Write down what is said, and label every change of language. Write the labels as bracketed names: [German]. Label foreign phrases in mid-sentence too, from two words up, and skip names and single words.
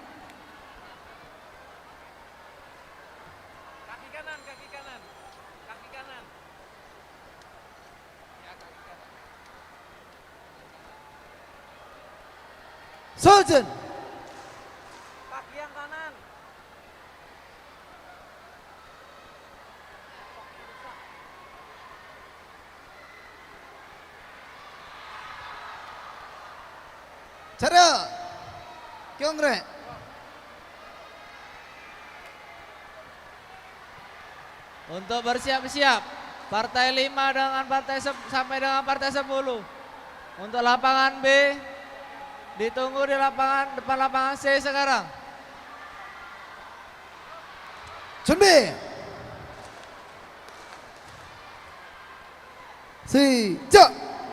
[Indonesian] Kaki kanan, kaki kanan. Kaki kanan. Ya, kaki kanan. [Korean] 서준. [Indonesian] Kaki yang kanan. [Korean] 차렷. 경례. [Indonesian] Untuk bersiap-siap partai 5 dengan sampai dengan partai 10. Untuk lapangan B ditunggu di depan lapangan C sekarang. [Korean] 준비. 시작.